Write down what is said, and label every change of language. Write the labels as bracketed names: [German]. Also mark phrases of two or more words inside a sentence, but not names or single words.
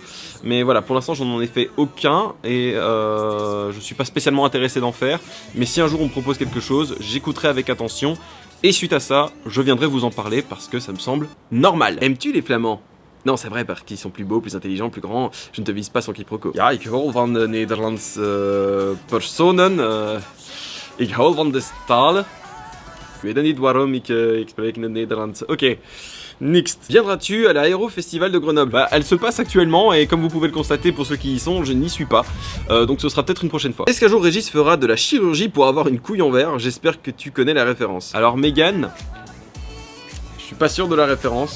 [French] Mais voilà, pour l'instant, je n'en ai fait aucun et je suis pas spécialement intéressé d'en faire. Mais si un jour on me propose quelque chose, j'écouterai avec attention. Et suite à ça, je viendrai vous en parler parce que ça me semble normal. Aimes-tu les Flamands? Non, c'est vrai, parce qu'ils sont plus beaux, plus intelligents, plus grands. Je ne te vise pas sans quiproquo. [Dutch] Ja, ik hou van de Nederlandse personen. Ik hou van de talen. Ik weet niet waarom ik spreek in het Nederlands. [English] Ok, next. [French] Viendras-tu à l'Aéro Festival de Grenoble? Bah, elle se passe actuellement, et comme vous pouvez le constater pour ceux qui y sont, je n'y suis pas. Donc ce sera peut-être une prochaine fois. Est-ce qu'un jour Régis fera de la chirurgie pour avoir une couille en verre? J'espère que tu connais la référence. Alors Mégane, je suis pas sûr de la référence.